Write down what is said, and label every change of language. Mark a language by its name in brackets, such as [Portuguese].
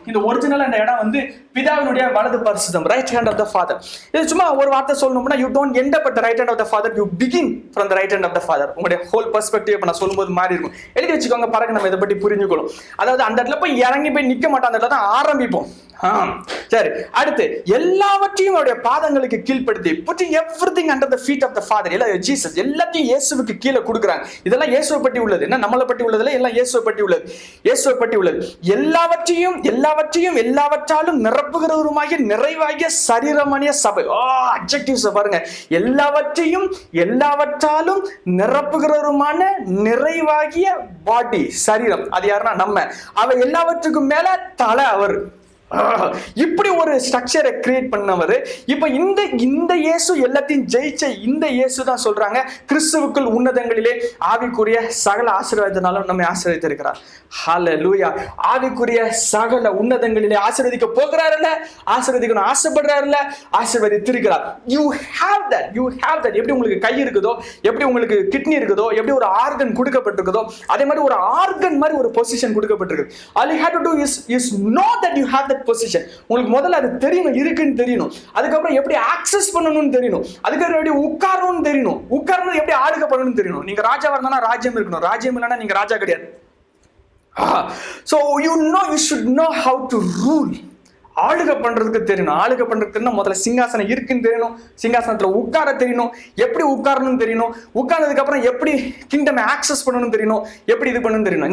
[Tamil] இந்த ஒரிஜினல் இந்த இடம் வந்து பிதாவினுடைய வலது பார்சம், [English] Right hand of the father. [Tamil] இது சும்மா ஒரு வார்த்தை சொல்லணும்னா, [English] You don't end up at the right hand of the father, you begin from the right hand of the father. [Tamil] உங்களுடைய ஹோல் பெர்ஸ்பெக்டிவ் இப்போ நான் சொல்லும்போது மாறி இருக்கும். எழுதி வச்சுக்கோங்க, பிறகு நம்ம இதை பற்றி புரிஞ்சுக்கணும். அதாவது அந்த இடத்துல போய் இறங்கி போய் நிற்க மாட்டோம், அந்த இடத்துல தான் ஆரம்பிப்போம். சரி, அடுத்து எல்லாவற்றையும் அவருடைய பாதங்களுக்கு கீழ்ப்படுத்தி [English] putting everything under the feet of the Father. [Tamil] Jesus எல்லாத்தையும் இயேசுவுக்கு கீழே கொடுக்குறாங்க. இதெல்லாம் இயேசுவை பற்றி உள்ளது. என்ன நம்மளை பற்றி உள்ளதுல எல்லாம் இயேசுவை பற்றி உள்ளது. இயேசுவை பற்றி உள்ளது. எல்லாவற்றையும் எல்லாவற்றாலும் நிரப்புகிறவருமாகிய நிறைவாகிய சரீரமானிய சபை. அட்ஜெக்டிவ்ஸ் பாருங்க. எல்லாவற்றையும் எல்லாவற்றாலும் நிரப்புகிறவருமான நிறைவாகிய பாடி, சரீரம். அது யாருன்னா நம்ம. அவ எல்லாவற்றுக்கும் மேல தலை அவர். இப்படி ஒரு ஸ்ட்ரக்சரை கிரியேட் பண்ணவர். இப்ப இந்த இயேசு எல்லாத்தையும் ஜெயிச்ச இந்த இயேசு தான் சொல்றாங்க, கிறிஸ்துவுக்குள் உன்னதங்களிலே ஆவிக்குரிய சகல ஆசீர்வாதத்தினாலும் நம்மை ஆசீர்வதித்திருக்கிறார். ஹல்லேலூயா. ஆவிக்குரிய சகல உன்னதங்களிலே ஆசீர்வதிக்க போகிறாருல்ல, ஆசீர்வதிக்கணும் ஆசைப்படுறாருல்ல, ஆசீர்வதித்திருக்கிறார். [English] You have that. [Tamil] எப்படி உங்களுக்கு கை இருக்குதோ, எப்படி உங்களுக்கு கிட்னி இருக்குதோ, எப்படி ஒரு ஆர்கன் கொடுக்கப்பட்டிருக்குதோ, அதே மாதிரி ஒரு ஆர்கன் மாதிரி ஒரு பொசிஷன் கொடுக்கப்பட்டிருக்கு. [English] All you have to do is know that you have that position. [Tamil] உங்களுக்கு முதல்ல அது தெரியணும், இருக்குன்னு தெரியணும். அதுக்கப்புறம் எப்படி ஆக்சஸ் பண்ணணும்னு தெரியணும். அதுக்கப்புறம் எப்படி உட்காரணும்னு தெரியணும். உட்கார்ந்து எப்படி ஆளுக பண்ணணும்னு தெரியணும். நீங்க ராஜாவா இருந்தா ராஜ்யம் இருக்கணும். ராஜ்யம் இல்லைன்னா நீங்க ராஜா கிடையாது. [English] So you should know how to rule. [Tamil] ஆளுக பண்றதுக்கு தெரியணும். ஆளுக பண்றதுக்கு முதல்ல சிங்காசனம் இருக்குன்னு தெரியணும். சிங்காசனத்துல உட்கார தெரியணும். எப்படி உட்காரணும்னு தெரியணும். உட்கார்ந்ததுக்கு அப்புறம் எப்படி கிங்டம் ஆக்சஸ் பண்ணணும்னு தெரியணும். எப்படி இது பண்ணணும்னு தெரியணும்.